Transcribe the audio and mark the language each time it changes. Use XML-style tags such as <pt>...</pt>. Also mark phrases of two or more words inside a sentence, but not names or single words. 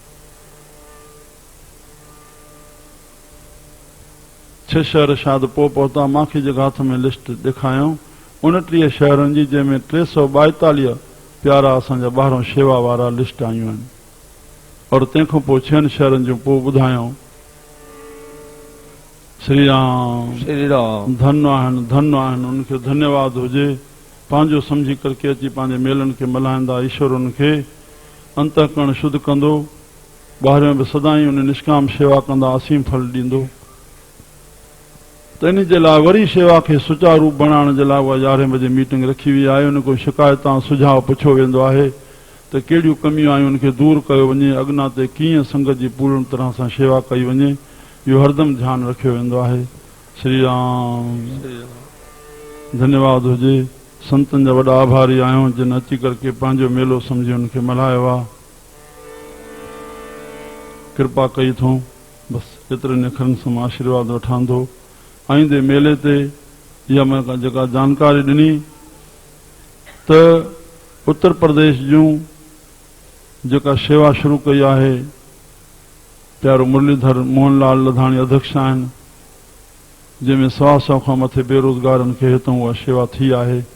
<sd>6 शहर शायदि पोइ पहुता, मूंखे जेका हथ में लिस्ट ॾेखारियऊं 29 शहरनि जी, जंहिंमें 342 प्यारा असांजा ॿाहिरों शेवा वारा लिस्ट आयूं आहिनि। और तंहिंखां पोइ 6 शहरनि जूं पोइ ॿुधायूं। श्री राम धन्य आहिनि, धन्य आहिनि, उनखे धन्यवाद हुजे। पंहिंजो सम्झी करके अची पंहिंजे मेलनि खे मल्हाईंदा। ईश्वर उनखे अंतःकरण शुद्ध कंदो, ॿाहिरियों बि सदाई उन निष्काम शेवा कंदा, असीम फल ॾींदो। त इन जे लाइ वरी शेवा खे सुचारू रूप बणाइण जे लाइ उहा 11 बजे मीटिंग रखी वई आहे। उन को शिकायतां सुझाव पुछियो वेंदो आहे त कहिड़ियूं कमियूं आहियूं, उनखे दूर कयो वञे, अॻिना ते कीअं संगत जी पूर्ण तरह सां शेवा कई वञे, इहो हरदम ध्यानु रखियो वेंदो आहे। श्री राम धन्यवाद हुजे। संतनि जा वॾा आभारी आहियूं जिन अची करके पंहिंजो मेलो सम्झी उनखे मल्हायो आहे, कृपा कई थो। बसि एतिरनि अखरनि सां मां आशीर्वाद वठां थो। आईंदे मेले ते इहा मां जेका जानकारी ॾिनी त उत्तर प्रदेश जूं जेका शेवा शुरू कई आहे, प्यारो मुरलीधर मोहनलाल लधाणी अध्यक्ष आहिनि, जंहिंमें 100 खां मथे बेरोज़गारनि खे हितां उहा शेवा थी आहे।</sd>